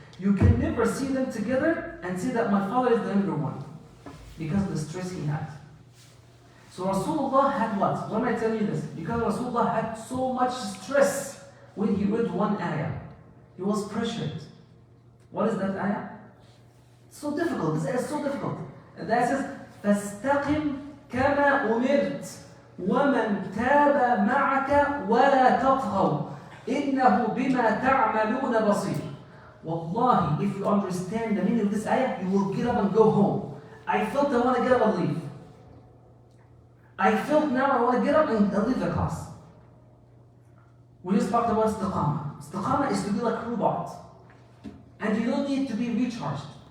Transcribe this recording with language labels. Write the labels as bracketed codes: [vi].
[en] You can never see them together and say that my father is the younger one because of the stress he had. So Rasulullah had what? Why am I telling you this? Because Rasulullah had so much stress when he read one ayah. He was pressured. What is that ayah? It's so difficult. This ayah is so difficult. And that says, [ar] فَاسْتَقِمْ كَمَا أُمِرْتَ وَمَنْ تَابَ مَعَكَ وَلَا تَطْغَوْا إِنَّهُ بِمَا تَعْمَلُونَ بَصِيرٌ. [en] Wallahi, if you understand the meaning of this ayah, you will get up and go home. I felt I want to get up and leave. I felt now I want to get up and leave the class. We just talked about istiqamah. Istiqamah is to be like a robot. And you don't need to be recharged.